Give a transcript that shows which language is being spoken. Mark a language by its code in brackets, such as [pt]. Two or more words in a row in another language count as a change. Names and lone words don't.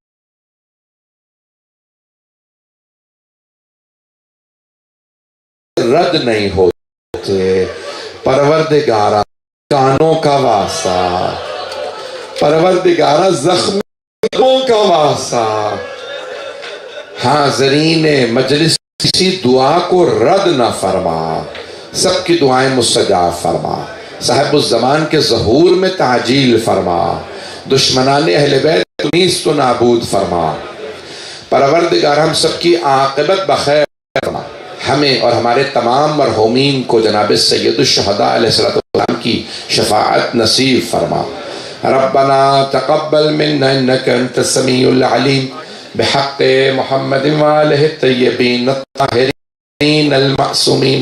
[ur] رد نہیں ہوتے، پروردگارا کانوں کا واسطہ، پروردگارا زخموں کا واسطہ، حاضرین مجلس کسی دعا کو رد نہ فرما، سب کی دعائیں مستجاب فرما، صاحب الزمان کے ظہور میں تعجیل فرما، دشمنان اہل بیت نیست و نابود فرما۔ پروردگار ہم سب کی عاقبت بخیر فرما، ہمیں اور ہمارے تمام مرحومین کو جناب سید الشہداء علیہ السلام کی شفاعت نصیب فرما۔ [ar] ربنا تقبل منا انك انت السميع العليم بحق محمد وآلہ الطیبین الطاہرین المعصومین۔